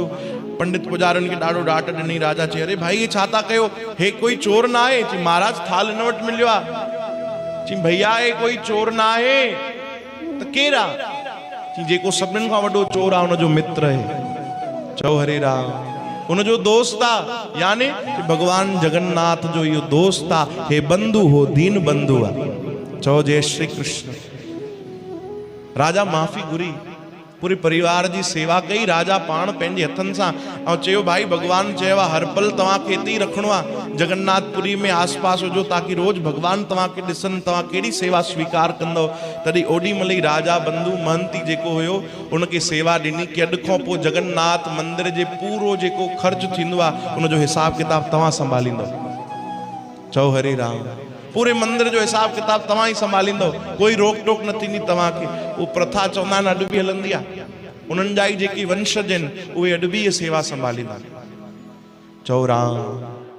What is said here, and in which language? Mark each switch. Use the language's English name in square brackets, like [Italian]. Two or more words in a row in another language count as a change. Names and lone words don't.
[Sindhi] पंडित पुजारियुनि खे ॾाढो डांट ॾिनी। राजा चई अरे भाई, हे छा था कयो, हे कोई चोर न आहे। चई महाराज थाल हिन वटि मिलियो आहे। चई भैया हे कोई चोर न आहे त केरु आहे? चई जेको सभिनीनि खां वॾो चोर आहे हुनजो मित्र आहे। चओ हरे राम। हुनजो दोस्त आहे, यानी भगवान जगन्नाथ जो इहो दोस्त आहे, हे बंधु हो, दीन बंधु आहे। चओ जय श्री कृष्ण। राजा माफ़ी घुरी, पूरे परिवार जी सेवा कई राजा पाण पंहिंजे हथनि सां, ऐं चयो भाई भगवान चयो आहे हर पल तव्हांखे हिते ई रखिणो आहे, जगन्नाथपुरी में आसपास हुजो ताकि रोज़ भगवान तव्हांखे ॾिसनि, तव्हां कहिड़ी सेवा स्वीकार कंदव। तॾहिं ओॾी महिल ई राजा बंधु महंती जेको हुयो उनखे सेवा ॾिनी कि अॼु खां पोइ जगन्नाथ मंदिर जे पूरो जेको ख़र्च थींदो आहे उनजो हिसाब किताब तव्हां संभालींदव। चओ हरे राम। पूरे मंदिर जो हिसाब किताब तव्हां ई संभालींदव, कोई रोक टोक न थींदी तव्हांखे। उहो प्रथा चवंदा आहिनि अॼु बि हलंदी आहे, उन्हनि जा ई जेकी वंशज आहिनि उहे अॼु बि इहा सेवा संभालींदा। चओ राम।